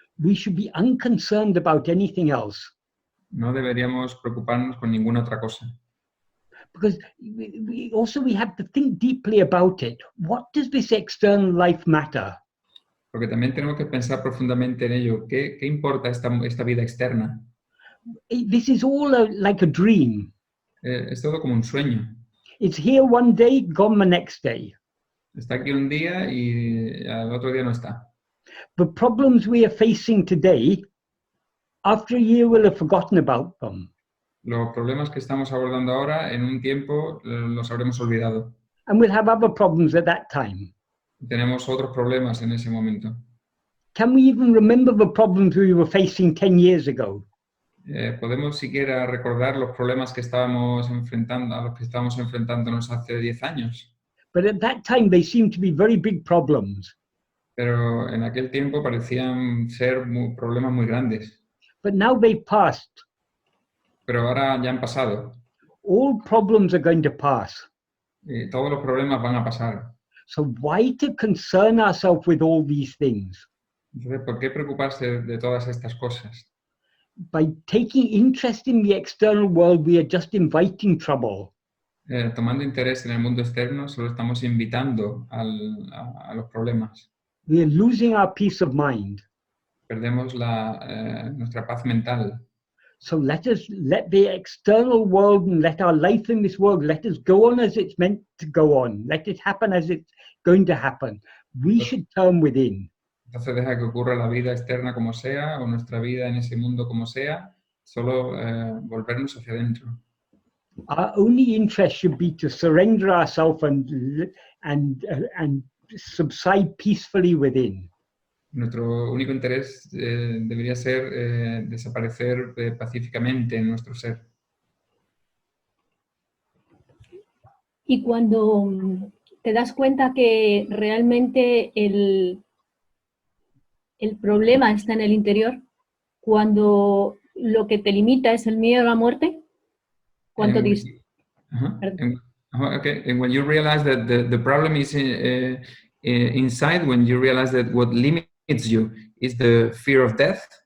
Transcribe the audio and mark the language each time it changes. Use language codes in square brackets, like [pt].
[en] We should be unconcerned about anything else. [es] No deberíamos preocuparnos con ninguna otra cosa. [en] Because we have to think deeply about it. What does this external life matter? [es] Porque también tenemos que pensar profundamente en ello. ¿Qué importa esta vida externa? [en] This is all like a dream. [es] Es todo como un sueño. [en] It's here one day, gone the next day. [es] Está aquí un día y al otro día no está. [en] The problems we are facing today, after a year we'll have forgotten about them. [es] Los problemas que estamos abordando ahora, en un tiempo los habremos olvidado. [en] And we'll have other problems at that time. [es] Tenemos otros problemas en ese momento. [en] Can we even remember the problems we were facing 10 years ago? [es] ¿Podemos siquiera recordar los problemas que estábamos enfrentando, a los que estábamos enfrentándonos hace 10 años? [en] But at that time they seemed to be very big problems. [es] Pero en aquel tiempo parecían ser problemas muy grandes. [en] But now they've passed. [es] Pero ahora ya han pasado. [en] All problems are going to pass. [es] Y todos los problemas van a pasar. [en] So why to concern ourselves with all these things? [es] Entonces, ¿por qué preocuparse de todas estas cosas? [en] By taking interest in the external world, we are just inviting trouble. [es] Tomando interés en el mundo externo, solo estamos invitando a los problemas. [en] We are losing our peace of mind. [es] Perdemos nuestra paz mental. [en] So let the external world and let our life in this world, let us go on as it's meant to go on. Let it happen as it's going to happen. We should turn within. [es] Entonces deja que ocurra la vida externa como sea, o nuestra vida en ese mundo como sea, solo volvernos hacia adentro. [en] Our only interest should be to surrender ourselves and subside peacefully within. [es] Nuestro único interés debería ser desaparecer pacíficamente en nuestro ser. Y cuando te das cuenta que realmente el problema está en el interior, cuando lo que te limita es el miedo a la muerte, ¿cuánto dices? [en] Okay, and when you realize that the problem is inside, when you realize that what limits you is the fear of death.